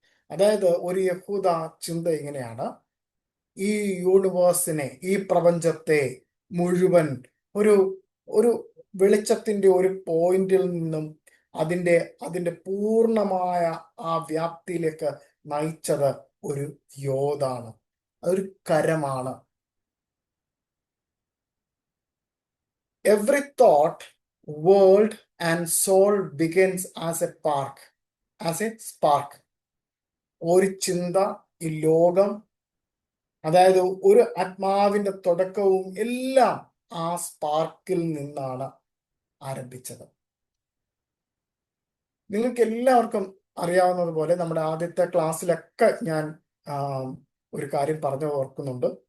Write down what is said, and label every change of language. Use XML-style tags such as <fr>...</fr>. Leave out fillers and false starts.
<ml>അതായത് ഒരു യഹൂദ ചിന്ത ഇങ്ങനെയാണ്, ഈ യൂണിവേഴ്സിനെ, ഈ പ്രപഞ്ചത്തെ മുഴുവൻ ഒരു വെളിച്ചത്തിന്റെ ഒരു പോയിന്റിൽ നിന്നും അതിന്റെ പൂർണ്ണമായ ആ വ്യാപ്തിയിലേക്ക് നയിച്ചത് ഒരു യോദാണ്, അതൊരു കരമാണ്.</ml> <en>Every thought, world and soul begins as a park. As a spark.</en> <ml>ഒരു ചിന്ത, ഈ ലോകം, അതായത് ഒരു ആത്മാവിന്റെ തുടക്കവും എല്ലാം ആ സ്പാർക്കിൽ നിന്നാണ് ആരംഭിച്ചത്. നിങ്ങൾക്ക് എല്ലാവർക്കും അറിയാവുന്നതുപോലെ നമ്മുടെ ആദ്യത്തെ ക്ലാസ്സിലൊക്കെ ഞാൻ ഒരു കാര്യം പറഞ്ഞു ഓർക്കുന്നുണ്ട്.</ml>